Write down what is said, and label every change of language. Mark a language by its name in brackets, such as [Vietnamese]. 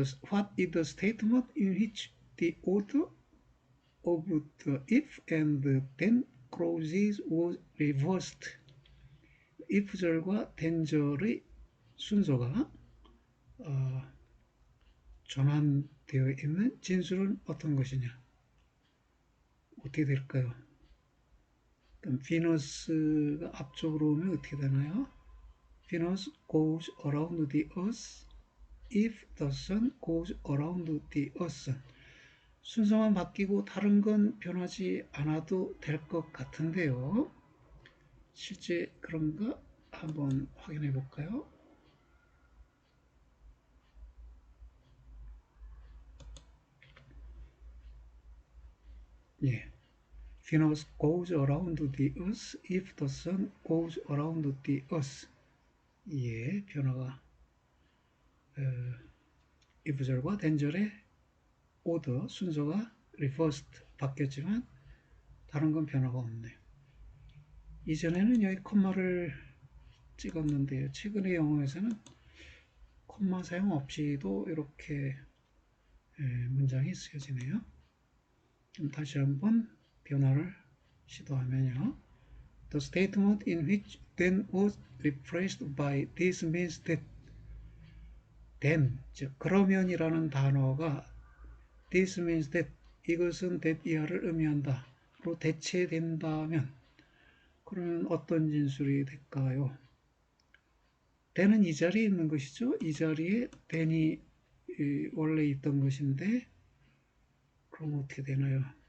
[English] What is the statement in which the order of the if and then clauses was reversed? [Korean] if절과 then절의 순서가 전환되어 있는 진술은 어떤 것이냐? 어떻게 될까요? 그럼 Venus가 앞쪽으로 오면 어떻게 되나요? [English] Venus goes around the earth if the sun goes around the earth. [Korean] 순서만 바뀌고 다른 건 변하지 않아도 될 것 같은데요. 실제 그런가 한번 확인해 볼까요? 예. [English] Venus goes around the earth if the sun goes around the earth. [Korean] 예, 변화가 if절과 then절의 order, 순서가 reversed, 바뀌었지만 다른 건 변화가 없네요. 이전에는 여기 콤마를 찍었는데요. 최근의 영어에서는 콤마 사용 없이도 이렇게 문장이 쓰여지네요. 그럼 다시 한번 변화를 시도하면요. [English] The statement in which then was replaced by this means that then, [Korean] 즉 그러면이라는 단어가 [English] this means that, [Korean] 이것은 that 이하를 의미한다로 대체된다면 그러면 어떤 진술이 될까요? then은 이 자리에 있는 것이죠. 이 자리에 then이 원래 있던 것인데 그럼 어떻게 되나요?